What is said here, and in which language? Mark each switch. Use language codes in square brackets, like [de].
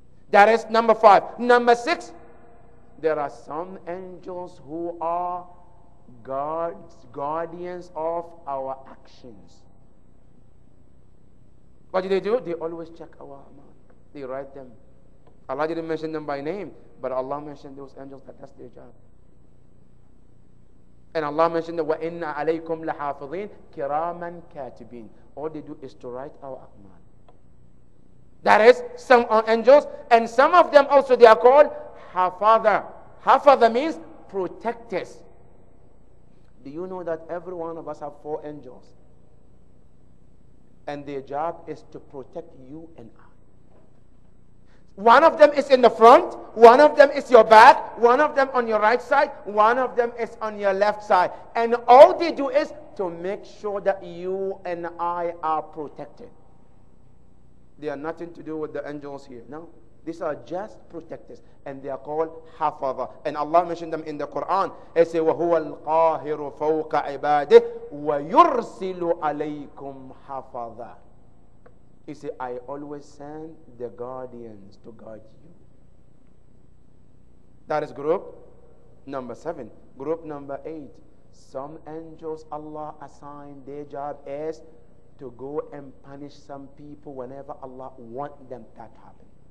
[en] That is number five. Number six, there are some angels who are guardians of our actions. What do? They always check our amal. They write them. Allah didn't mention them by name, but Allah mentioned those angels that's their job. And Allah mentioned that [ar] وَإِنَّ عَلَيْكُمْ لَحَافِظِينَ كِرَامًا كَاتِبِينَ. [en] All they do is to write our amal. That is, some are angels, and some of them also they are called hafadha. Hafadha means protectors. Do you know that every one of us have 4 angels? And their job is to protect you and I. One of them is in the front, one of them is your back, one of them on your right side, one of them is on your left side. And all they do is to make sure that you and I are protected. They are nothing to do with the angels here. No. These are just protectors. And they are called hafaza. And Allah mentioned them in the Quran. He says, [ar] وَهُوَ الْقَاهِرُ فَوْقَ عِبَادِهِ وَيُرْسِلُ عَلَيْكُمْ حَفَظًا. [en] He said, I always send the guardians to guard you. That is group number 7. Group number 8. Some angels Allah assigned, their job is to go and punish some people whenever Allah wants them that happen.